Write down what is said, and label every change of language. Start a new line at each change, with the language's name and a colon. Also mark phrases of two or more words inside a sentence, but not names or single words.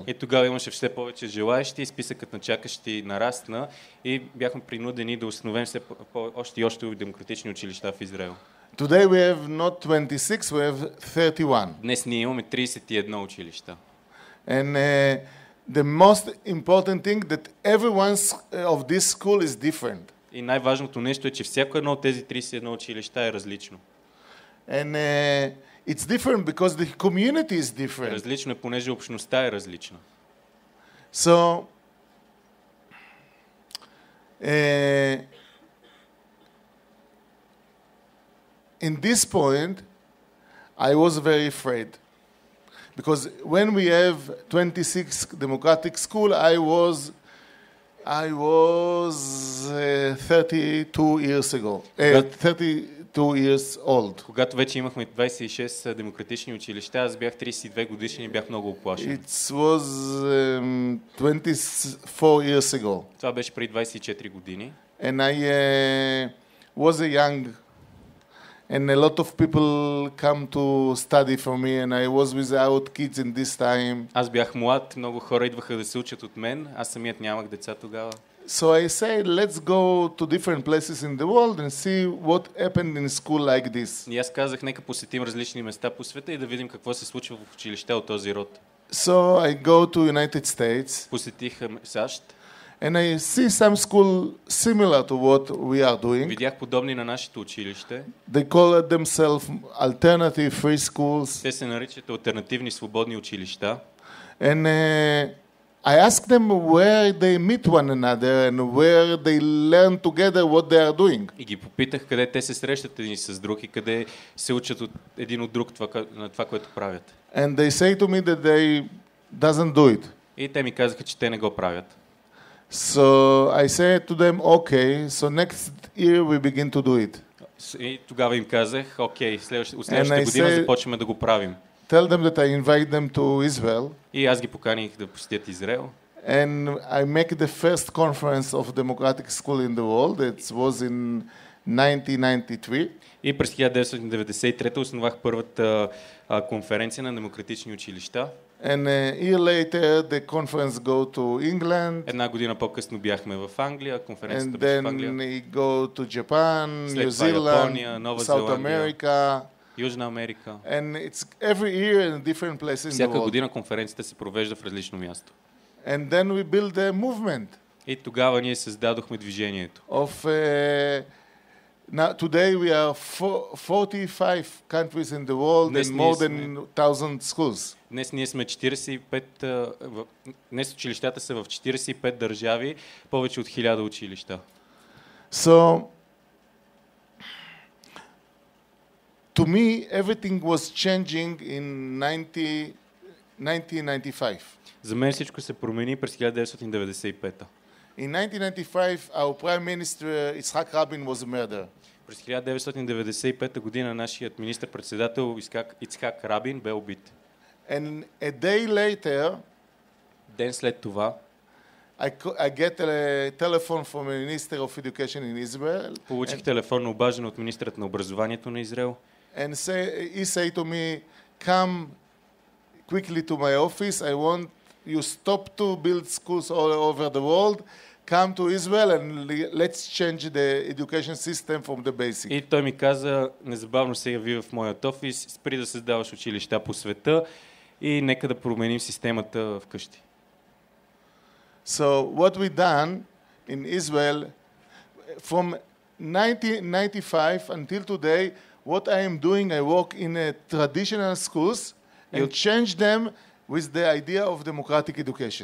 Bulgarian: И тогава имаше все повече желаещи, списъкът на чакащи нарасна и бяхме принудени да установим още и още демократични училища в Израел.
English: Today we have not 26, we have 31.
Bulgarian: Днес ние имаме 31 училища.
English: And the most important thing that everyone of this school is different.
Bulgarian: И най-важното нещо е, че всяко едно от тези 31 училища е различно.
English: And it's different because the community is different.
Bulgarian: Различно е, понеже общността е различна.
English: So in this point, I was very afraid. Because when we have 26 democratic school, I was 32 years ago. 32 years old.
Bulgarian: Когато вече имахме 26 демократични училища, аз бях 32 годишен и бях много уплашен.
English: It was 24 years ago.
Bulgarian: Това беше преди 24 години.
English: And I was a young, and a lot of people come to study for me, and I was without kids in this time.
Bulgarian: Аз бях млад, много хора идваха да се учат от мен, аз самият нямах деца тогава.
English: So I said, let's go to different places in the world and see what happened in school like this.
Bulgarian: И аз казах, нека посетим различни места по света и да видим какво се случва в училища от този род.
English: So I go to United States.
Bulgarian: Посетих САЩ.
English: And I see some school similar to what we are doing.
Bulgarian: Видях подобни на нашето училище.
English: They call themselves alternative free schools.
Bulgarian: Те се наричат алтернативни свободни училища.
English: And I ask them where they meet one another and where they learn together what they are doing.
Bulgarian: И ги попитах къде те се срещат един с друг и къде се учат един от друг на това, което правят.
English: And they say to me that they doesn't do it.
Bulgarian: И те ми казаха, че те не го правят.
English: So I say to them, okay, so next year we begin to do it.
Bulgarian: И тогава им казах, окей, следващата година започваме да го правим.
English: Tell them that I invite them to Israel.
Bulgarian: И аз ги поканих да посетят Израел.
English: And I make the first conference of democratic school in the world. It was in 1993.
Bulgarian: И през 1993 основах първата конференция на демократични училища.
English: And a year later the conference go to England.
Bulgarian: Една година по-късно бяхме в Англия, конференцията
English: And
Bulgarian: беше в
English: then
Bulgarian: Англия.
English: we go to Japan,
Bulgarian: След
English: New
Bulgarian: това Япония,
English: Zealand,
Bulgarian: Нова
English: South
Bulgarian: Зеландия,
English: America.
Bulgarian: Южна Америка.
English: And it's every year in different places in the
Bulgarian: Всяка
English: world.
Bulgarian: година конференцията се провежда в различно място.
English: And then we build a movement
Bulgarian: И тогава ние създадохме движението.
English: of now today we are 45 countries in the world
Bulgarian: Днес
English: and
Bulgarian: ние
English: more than 1000 schools.
Bulgarian: Днес ние сме 45, днес училищата са в 45 държави, повече от 1000 училища.
English: So to me everything was changing in 1995.
Bulgarian: За мен всичко се промени през 1995.
English: In 1995 our prime minister Yitzhak Rabin was murdered.
Bulgarian: През 1995 година нашият министър-председател Ицхак Рабин бе убит.
English: And a day later
Bulgarian: Ден след това
English: I get a telephone from a minister of education in Israel. Получих телефонно обаждане от министърът на образованието на Израел. And he say to me, come quickly to my office. I want you stop to build schools all over the world. Come to Israel and let's change the education system from the basic.
Bulgarian: И той ми каза, незабавно се яви в моят офис, спри да създаваш училища по света и нека да променим системата вкъщи.
English: So what we done in Israel from 1995 until today, what I am doing, I work in a traditional schools and change them with the idea of democratic education.